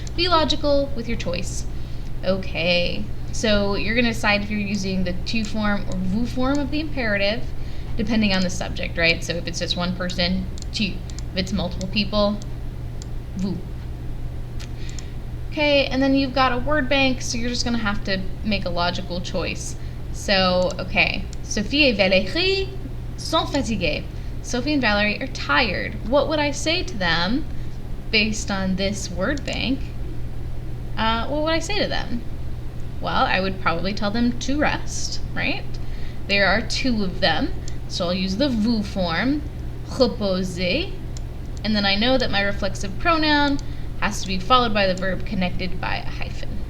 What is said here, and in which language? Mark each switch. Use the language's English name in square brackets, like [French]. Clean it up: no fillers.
[English] Be logical with your choice. Okay, so you're going to decide if you're using the tu form or vous form of the imperative, depending on the subject, right? So if it's just one person, tu. If it's multiple people, vous. Okay, and then you've got a word bank, so you're just going to have to make a logical choice. [French] So, okay, Sophie et Valérie sont fatiguées. [English] Sophie and Valerie are tired. What would I say to them based on this word bank? What would I say to them? Well, I would probably tell them to rest, right? There are two of them, so I'll use the vous form, reposer, and then I know that my reflexive pronoun has to be followed by the verb connected by a hyphen.